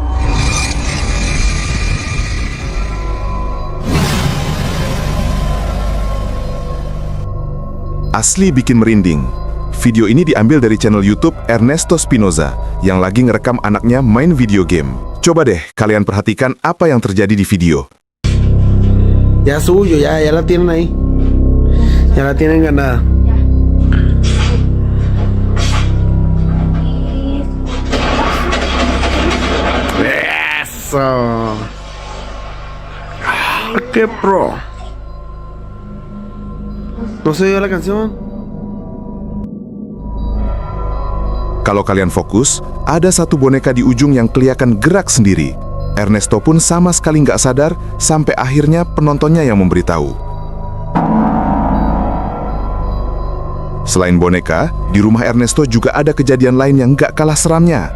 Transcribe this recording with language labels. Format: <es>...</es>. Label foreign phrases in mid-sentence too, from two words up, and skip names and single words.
<id>Asli bikin merinding. Video ini diambil dari channel YouTube Ernesto Spinoza yang lagi ngerekam anaknya main video game. Coba deh kalian perhatikan apa yang terjadi di video.</id> <es>Ya suyo, ya la tienen ahí. Ya la tienen ganada. Eso. ¡Qué pro! ¿No se dio la canción?</es> <id>Kalau kalian fokus, ada satu boneka di ujung yang kelihatan gerak sendiri. Ernesto pun sama sekali nggak sadar sampai akhirnya penontonnya yang memberitahu. Selain boneka, di rumah Ernesto juga ada kejadian lain yang nggak kalah seramnya.</id>